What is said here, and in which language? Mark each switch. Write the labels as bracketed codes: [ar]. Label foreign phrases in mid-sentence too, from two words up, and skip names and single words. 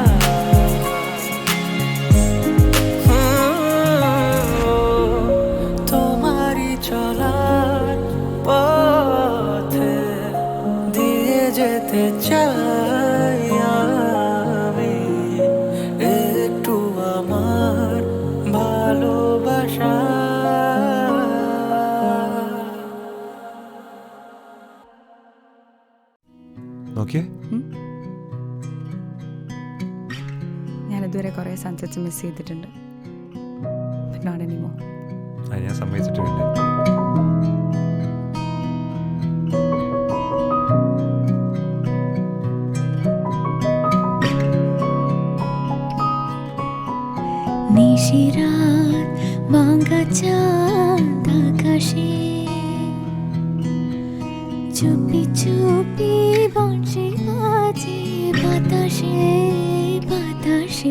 [bn] তোমারই চলার পথে দিয়ে যেতে চাই আমি। একটু আমার ভালোবাসা। [ml] ഓക്കെ. ഞാനിതുവരെ കുറേ [en] sunsets miss [ml] ചെയ്തിട്ടുണ്ട്. [en] Not anymore. [ml] അത് ഞാൻ സമ്മതിച്ചിട്ടുണ്ട്. [bn] নিশিরাত ভাঙা চাঁদ আকাশে, চুপি চুপি বঞ্চে বাজে বাতাসে বাতাসে।